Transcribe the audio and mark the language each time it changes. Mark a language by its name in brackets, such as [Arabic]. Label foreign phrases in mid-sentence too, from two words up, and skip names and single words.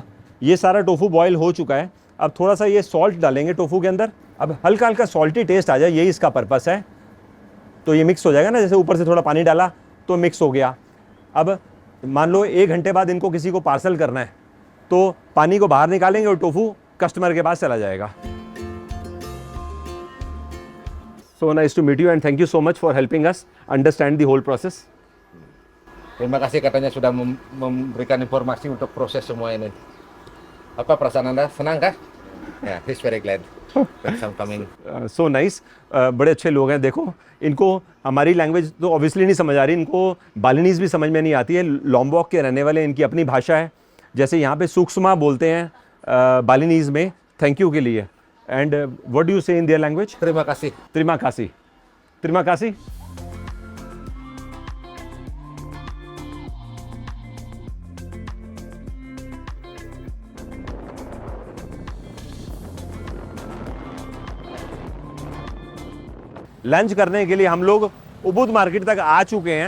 [Hindi] ये सारा टोफू बॉयल हो चुका है। अब थोड़ा सा ये सॉल्ट डालेंगे टोफू के अंदर, अब हल्का हल्का [English] salty taste [Hindi] आ जाए, यही इसका पर्पस है। तो ये मिक्स हो जाएगा ना, जैसे ऊपर से थोड़ा पानी डाला तो मिक्स हो गया। अब मान लो 1 घंटे बाद इनको किसी को पार्सल करना है, तो पानी को बाहर निकालेंगे और टोफू कस्टमर के पास चला जाएगा। [English] So nice to meet you and thank you so much for helping us understand the whole process. [Indonesian] Terima kasih katanya sudah memberikan informasi untuk proses semua ini. Apa perasaan Anda? Senang kah? [English] Yeah, he's very glad that I'm coming. So nice. [Hindi] बड़े अच्छे लोग हैं। देखो, इनको हमारी लैंग्वेज तो ऑब्वियसली नहीं समझ आ रही, इनको बालिनीज भी समझ में नहीं आती है। लॉम्बॉक के रहने वाले, इनकी अपनी भाषा है। जैसे यहाँ पे सूक्ष्मा बोलते हैं बालिनीज में [English] thank you [Hindi] के लिए। [English] And what do you say in their language? [Indonesian] Terima kasih. Terima kasih. Terima kasih. [Hindi] लंच करने के लिए हम लोग उबुद मार्केट तक आ चुके हैं।